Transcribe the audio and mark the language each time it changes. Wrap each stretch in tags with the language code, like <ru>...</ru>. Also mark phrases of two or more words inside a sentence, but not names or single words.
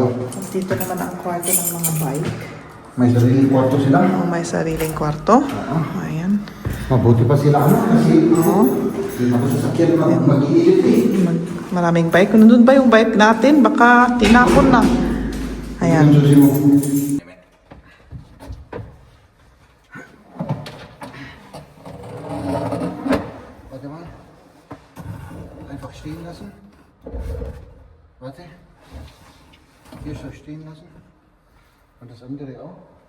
<tl>Tapos dito naman ang kwarto ng mga bike. May sariling kwarto sila. May sariling kwarto. Ayan. Mabuti pa sila, kasi hindi ako sasakyan mag-iilit eh. Maraming bike. Nandun ba yung bike natin? Baka tinapon na. Ayan. Yung susi mo.</tl> <de>Warte mal. Einfach stehen lassen. Warte. Hier so stehen lassen. Und das andere auch.</de>